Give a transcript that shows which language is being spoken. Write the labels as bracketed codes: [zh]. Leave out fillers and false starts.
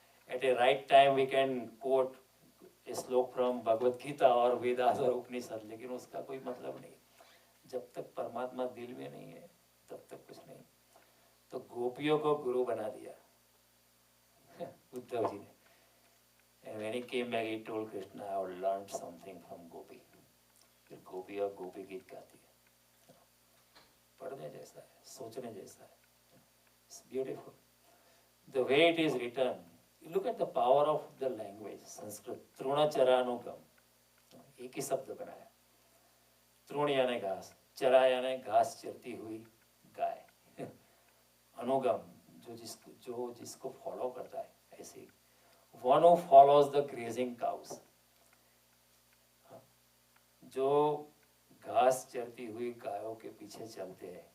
[en] at a right time we can quote a shloka from Bhagavad Gita और वेदास और उपनिषद, [hi] लेकिन उसका कोई मतलब नहीं। जब तक परमात्मा दिल में नहीं है तब तक कुछ नहीं। तो गोपियों को गुरु बना दिया उद्धव जी ने। [en] And when he came back, he told Krishna, I have learned something from Gopi. [hi] फिर गोपी और गोपी गीत गाती है, पढ़ने जैसा है, सोचने जैसा है। [en] It's beautiful. The way it is written, you look at the power of the language. [hi] Sanskrit तृणचरानुगम, एक ही शब्द बनाया। तृण यानी घास, चरा यानी घास चरती हुई गाय, अनुगम जो जिसको फॉलो करता है, ऐसे [en] one who follows the grazing cows, [hi] जो घास चरती हुई गायों के पीछे चलते हैं।